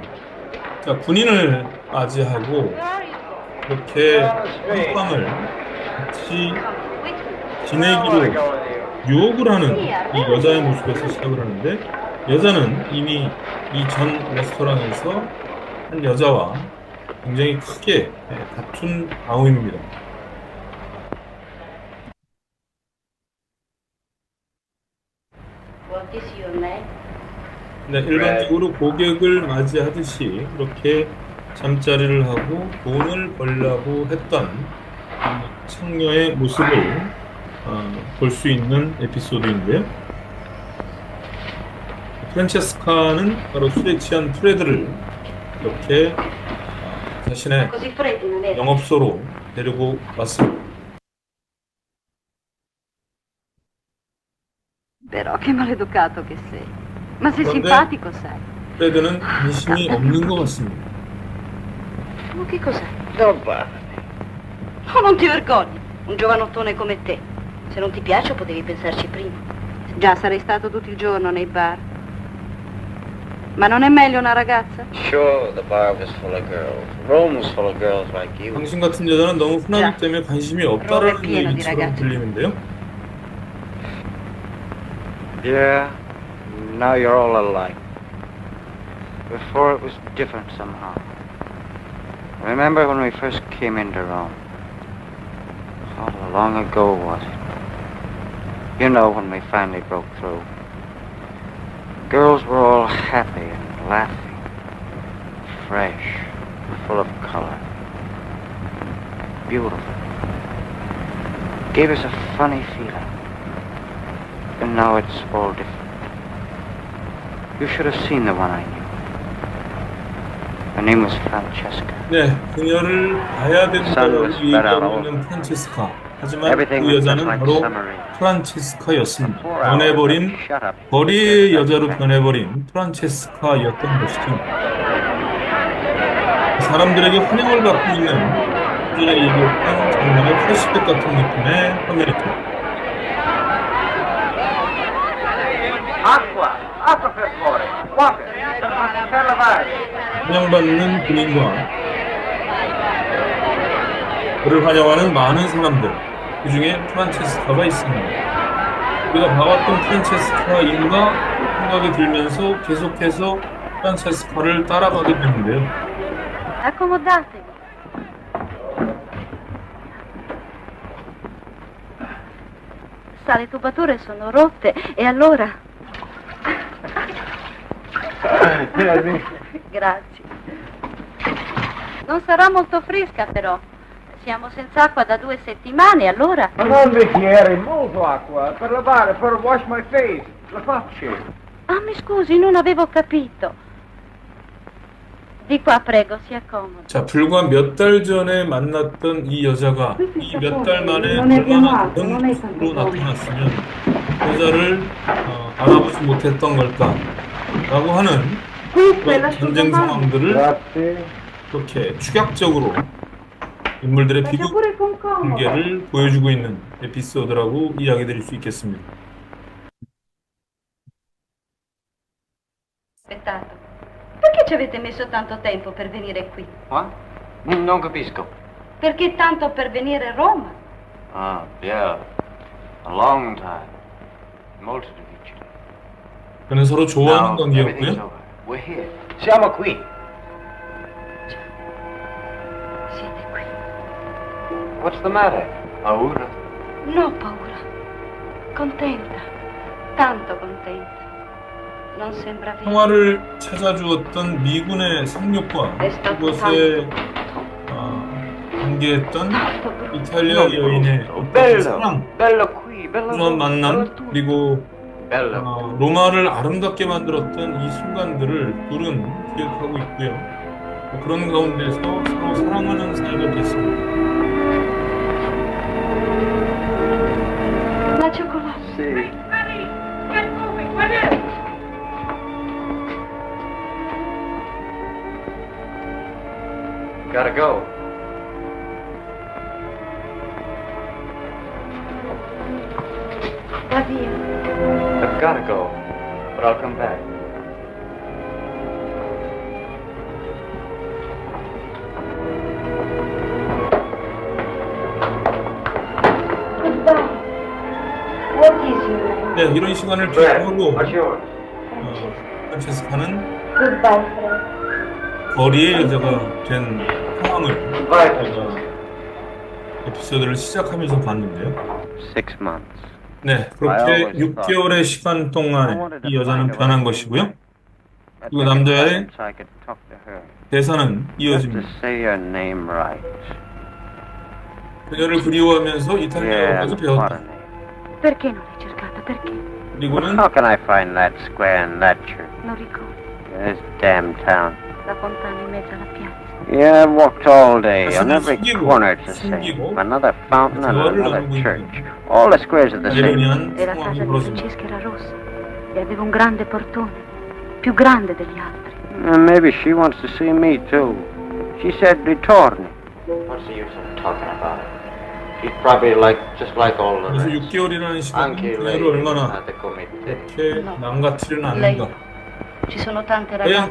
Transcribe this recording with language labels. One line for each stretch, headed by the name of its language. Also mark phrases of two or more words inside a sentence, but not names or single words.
Korean: 자, 군인을 맞이하고 이렇게 한방을 같이 지내기로 유혹을 하는 이 여자의 모습에서 시작을 하는데 여자는 이미 이 전 레스토랑에서 한 여자와 굉장히 크게 다툰 다음입니다.
English: What is your name?
Korean: 네, 일반적으로 고객을 맞이하듯이 이렇게 잠자리를 하고 돈을 벌려고 했던 이 청녀의 모습을 볼 수 있는 에피소드인데요. 프란체스카는 바로 술에 취한 프레드를 이렇게 자신의
Italian: Così freddi, non è?
Korean: 영업소로 데리고 왔습니다.
Italian: Però che maleducato che sei. Ma sei Quando è? simpatico, sai.
Korean: 프레드는 관심이 없는 것 같습니다.
Italian: Ma che cos'è?
English: Don't bother.
Italian: Oh, non ti vergogni. Un giovanottone come te. Se non ti piace potevi pensarci prima. Già sarei stato tutto il giorno nei bar. Ma non è meglio una ragazza?
English: Sure, the bar was full of girls. Rome was full of girls like you.
Korean: 당신 같은 여자는 너무 흔하기 때문에 관심이 없다라는
Italian: pieno di
Korean: 얘기처럼
Italian: ragazzi.
Korean: 들리는데요.
English: Yeah, now you're all alike. Before it was different somehow. Remember when we first came into Rome? How long ago was it? You know, when we finally broke through. Girls were all happy and laughing, fresh, full of color, beautiful. Gave us a funny feeling. And now it's all different. You should have seen the one I knew. Her name was Francesca.
Korean: 네, 그녀를 봐야 된다고
English: was spread out
Korean: 얘기하고
English: all
Korean: 있는 프란체스카. 하지만
English: Everything
Korean: 그
English: was just
Korean: 여자는
English: like
Korean: 바로
English: summer rain.
Korean: 프란체스카였습니다.
English: 4 hours,
Korean: 변해버린
English: shut up.
Korean: 거리의 여자로 변해버린 프란체스카였던 것이죠. 사람들에게 환영을 받고 있는 그전에 얘기했던 장면의 플래시백 같은 느낌의 화면이죠.
Italian: Acqua! Acqua per favore! Water! Per lavare!
Korean: 환영받는 군인과 그를 환영하는 많은 사람들, 그 중에 프란체스카가 있습니다. 우리가 봐왔던 프란체스카인가 생각이 들면서 계속해서 프란체스카를 따라가게 되는데요.
Italian: Accomodatevi. Sa, le tubature sono rotte e allora... Grazie. Non sarà molto fresca però. Siamo senza acqua da 2 settimane, allora... Ma non bicchiere, molto acqua, per lavare, per
English: wash my face,
Italian: la faccia. Ah, mi scusi, non avevo capito. Di qua, prego, si accomodi.
Korean: 자, 불과 몇 달 전에 만났던 이 여자가 이 몇 달 만에 얼마나 다른 모습으로 나타났으면 여자를 알아보지 못했던 걸까? 라고 하는 그런 전쟁 상황들을 이렇게 축약적으로 인물들의 비극 관계를 보여주고 있는 에피소드라고 이야기 드릴 수 있겠습니다.
Italian: Aspettate. Perché ci avete messo tanto tempo per venire qui? What? Non capisco. Perché tanto per venire a Roma?
English: Ah, yeah. A long time.
Italian: Molto difficile.
Korean: 그는 서로 좋아하는
English: Now, everything's
Korean: 관계였고요.
English: over. We're here.
Italian: Siamo qui. Siete qui.
English: What's the matter?
Italian: Paura? No paura. Contenta. Tanto contenta. Non sembra vero.
Korean: 평화를 찾아주었던 미군의 상륙과 그것에 관계했던 이탈리아 여인의 어떤 사랑,
Italian: bello qui, bello
Korean: 그런 만남,
Italian: bello tutto.
Korean: 그리고
Italian: bello.
Korean: 로마를 아름답게 만들었던 이 순간들을 둘은 기억하고 있고요. 그런 가운데서 서로 사랑하는 사이가 됐습니다.
Italian: La cioccolata. Sì.
English: Gotta go.
Italian: Va via.
English: I've gotta go, but I'll come back. Goodbye. What is your name?
Korean: 네, 이런 시간을
English: Fred,
Korean: 필요하고
English: what's yours?
Korean: 프란체스카는
English: Goodbye, Fred.
Korean: 거리의 여자가 된 상황을
English: Goodbye,
Korean: 에피소드를 시작하면서 봤는데요.
English: 6 months.
Korean: 네, 그렇게 6개월의 시간 동안 이 여자는 변한 것이고요. 그리고 남자의
English: So I could talk to her.
Korean: 대사는
English: Just to
Korean: 이어집니다.
English: say your name right.
Korean: 그녀를 그리워하면서 이탈리아어까지
English: what
Korean: 배웠다.
English: a name.
Italian: Perché non l'hai cercata? Perché?
Korean: 그리고는
English: How can I find that square in that church?
Italian: Non ricordo.
English: This damn town.
Italian: La fontana in mezzo alla piazza.
English: Yeah, I've walked all day on
Korean: 가슴을
English: every
Korean: 숙이고,
English: corner to say
Korean: 숨기고,
English: another fountain and
Korean: 대화를
English: another
Korean: 나누고
English: church.
Korean: 있는
English: All the squares are the same.
Korean: 이러한
Italian: E la
Korean: 상황이
Italian: casa di
Korean: 벌어집니다.
Italian: Francesca era rossa. E aveva un grande portone. Più grande degli altri.
English: Maybe she wants to see me too. She said ritorni. What's the use of talking about it? She's probably just like all the
Korean: 그래서
English: rest.
Korean: 6개월이라는 시간은
Italian: Anche lei
Korean: 그녀를 얼마나
Italian: ha da commettere.
Korean: 이렇게 망가뜨리는
Italian: Lei.
Korean: 않는가.
Italian: Ci sono tante
Korean: 과연